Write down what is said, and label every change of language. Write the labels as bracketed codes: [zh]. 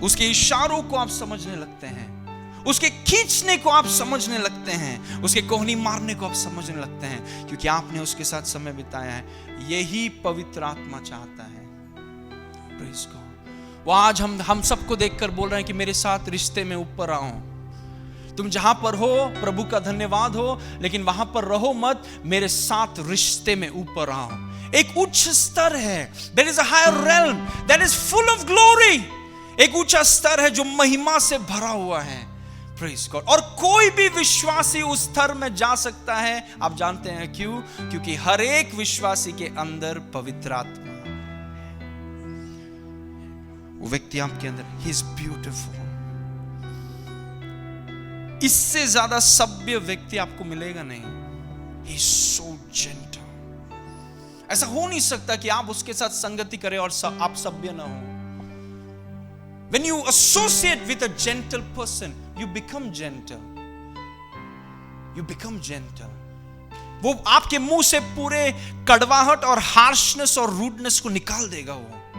[hi] उसके इशारों को आप समझने लगते हैं, उसके खींचने को आप समझने लगते हैं, उसके कोहनी मारने को आप समझने लगते हैं, क्योंकि आपने उसके साथ समय बिताया है। यही पवित्र आत्मा चाहता है। [en] Praise God. [hi] वो आज हम सबको देखकर बोल रहे हैं कि मेरे साथ रिश्ते में ऊपर आओ। तुम जहां पर हो प्रभु का धन्यवाद हो, लेकिन वहां पर रहो मत, मेरे साथ रिश्ते में ऊपर आओ। एक उच्च स्तर है, [en] there is a higher realm that is full of glory। [hi] एक ऊंचा स्तर है जो महिमा से भरा हुआ है। [en] Praise God। [hi] और कोई भी विश्वासी उस स्तर में जा सकता है। आप जानते हैं क्यों? क्योंकि हर एक विश्वासी के अंदर पवित्र आत्मा, वो व्यक्ति आपके अंदर, [en] he is beautiful। [hi] इससे ज्यादा सभ्य व्यक्ति आपको मिलेगा नहीं। [en] He is so gentle। [hi] ऐसा हो नहीं सकता कि आप उसके साथ संगति करें और आप सभ्य ना हो। [en] When you associate with a gentle person, you become gentle। You become gentle। [hi] वो आपके मुंह से पूरे कड़वाहट और हार्शनेस और रूडनेस को निकाल देगा वो।